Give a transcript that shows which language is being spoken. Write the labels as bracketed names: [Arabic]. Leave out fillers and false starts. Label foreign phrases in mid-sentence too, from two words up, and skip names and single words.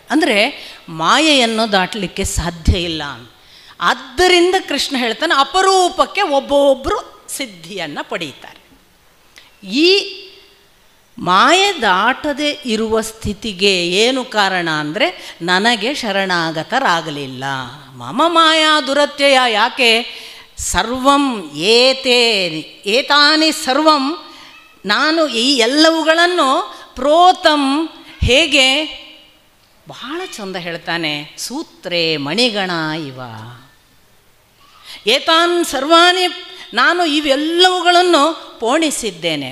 [Kannada] ಅಂದರೆ ಮಾಯೆಯನ್ನು ದಾಟಲಿಕ್ಕೆ ಸಾಧ್ಯ ಇಲ್ಲ. ಆದ್ದರಿಂದ ಕೃಷ್ಣ ಹೇಳ್ತಾನೆ, ಅಪರೂಪಕ್ಕೆ ಒಬ್ಬೊಬ್ಬರು ಸಿದ್ಧಿಯನ್ನು ಪಡೀತಾರೆ. ಈ ಮಾಯೆ ದಾಟದೆ ಇರುವ ಸ್ಥಿತಿಗೆ ಏನು ಕಾರಣ ಅಂದರೆ ನನಗೆ ಶರಣಾಗತರಾಗಲಿಲ್ಲ. [Sanskrit] ಮಮ ಮಾಯಾ ದುರತ್ಯಯ. ಯಾಕೆ? ಸರ್ವಂ ಏತಾನಿ ಸರ್ವಂ, [Kannada] ನಾನು ಈ ಎಲ್ಲವುಗಳನ್ನು ಪ್ರೋತಂ, ಹೇಗೆ ಬಹಳ ಚಂದ ಹೇಳ್ತಾನೆ, [Sanskrit] ಸೂತ್ರೇ ಮಣಿಗಣ ಇವ. ಏತಾನ್ ಸರ್ವಾಣಿ, [Kannada] ನಾನು ಇವೆಲ್ಲವುಗಳನ್ನು ಪೋಣಿಸಿದ್ದೇನೆ.